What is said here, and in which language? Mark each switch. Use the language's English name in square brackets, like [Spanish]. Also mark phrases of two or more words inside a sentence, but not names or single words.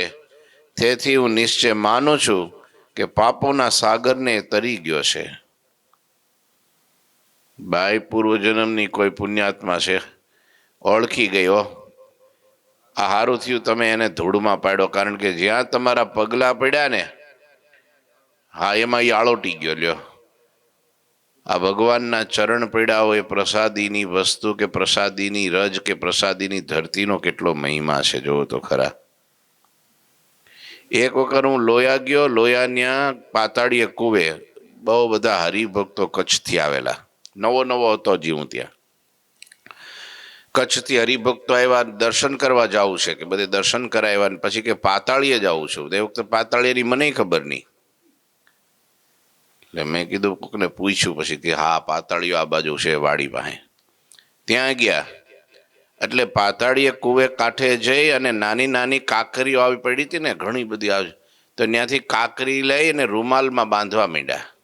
[Gujarati] તેથી હું નિશ્ચય માનું છું કે પાપોના સાગરને તરી ગયો છે। બાઈ પૂર્વજન્મની કોઈ પુણ્યાત્મા છે, ઓળખી ગયો। આ હારું થયું તમે એને ધૂળમાં પાડ્યો, કારણ કે જ્યાં તમારા પગલા પડ્યા ને હા એમાં ઈ આળોટી ગયો। લ્યો આ ભગવાનના ચરણ પડ્યા હોય પ્રસાદીની વસ્તુ કે પ્રસાદીની રજ કે પ્રસાદીની ધરતીનો કેટલો મહિમા છે જોવો તો ખરા। એક વખત હું લોયા ગયો। લોયાન્યા પાતાળીએ કૂવે બહુ બધા હરિભક્તો કચ્છથી આવેલા। નવો નવો હતો જી હું ત્યાં કચ્છથી હરિભક્તો આવ્યા દર્શન કરવા જાવું છે કે બધે દર્શન કરાવ્યા પછી કે પાતાળીએ જાઉં છું। તે વખતે પાતાળીએની મનેય ખબર નહીં। એટલે મેં કીધું કોકને પૂછ્યું પછી કે હા પાતાળીઓ આ બાજુ છે વાડી પાસે। ત્યાં ગયા એટલે પાતાળીએ કૂવે કાંઠે જઈ અને નાની નાની કાંકરીઓ આવી પડી હતી ને ઘણી બધી આવી, તો ત્યાંથી કાંકરી લઈ અને રૂમાલમાં બાંધવા માંડ્યા।